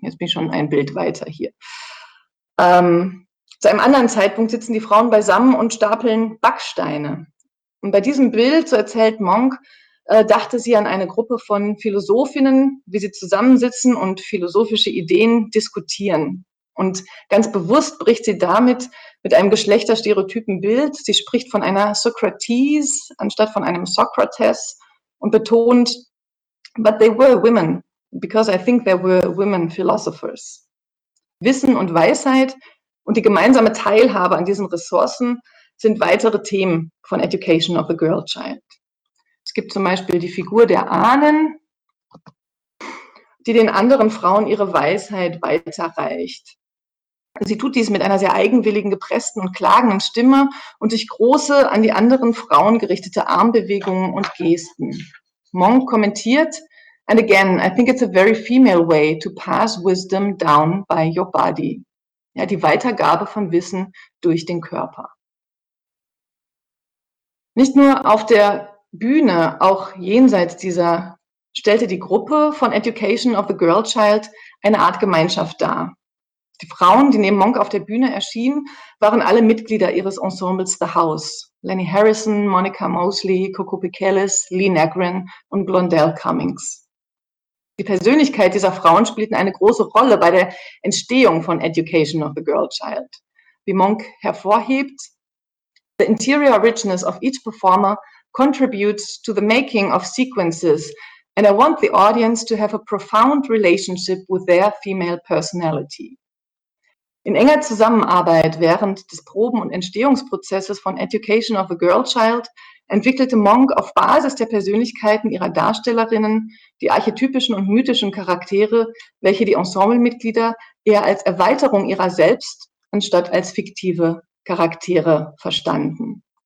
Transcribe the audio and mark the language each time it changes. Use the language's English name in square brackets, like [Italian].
[German] Jetzt bin ich schon ein Bild weiter hier. Zu einem anderen Zeitpunkt sitzen die Frauen beisammen und stapeln Backsteine. Und bei diesem Bild, so erzählt Monk, dachte sie an eine Gruppe von Philosophinnen, wie sie zusammensitzen und philosophische Ideen diskutieren. Und ganz bewusst bricht sie damit mit einem geschlechterstereotypen Bild. Sie spricht von einer Socrates anstatt von einem Socrates und betont, [English] but they were women, because I think there were women philosophers. [German] Wissen und Weisheit und die gemeinsame Teilhabe an diesen Ressourcen sind weitere Themen von Education of a Girl Child. Es gibt zum Beispiel die Figur der Ahnen, die den anderen Frauen ihre Weisheit weiterreicht. Sie tut dies mit einer sehr eigenwilligen, gepressten und klagenden Stimme und durch große, an die anderen Frauen gerichtete Armbewegungen und Gesten. Monk kommentiert, [English] and again, I think it's a very female way to pass wisdom down by your body. [German] Ja, die Weitergabe von Wissen durch den Körper. Nicht nur auf der Bühne, auch jenseits dieser, stellte die Gruppe von Education of the Girl Child eine Art Gemeinschaft dar. Die Frauen, die neben Monk auf der Bühne erschienen, waren alle Mitglieder ihres Ensembles The House. Lenny Harrison, Monica Mosley, Coco Pichelis, Lee Nagrin und Blondell Cummings. Die Persönlichkeit dieser Frauen spielten eine große Rolle bei der Entstehung von Education of the Girl Child. Wie Monk hervorhebt, [English] the interior richness of each performer contributes to the making of sequences and I want the audience to have a profound relationship with their female personality. [German] In enger Zusammenarbeit während des Proben- und Entstehungsprozesses von Education of a Girl Child entwickelte Monk auf Basis der Persönlichkeiten ihrer Darstellerinnen die archetypischen und mythischen Charaktere, welche die Ensemblemitglieder eher als Erweiterung ihrer selbst anstatt als fiktive Charaktere verstanden.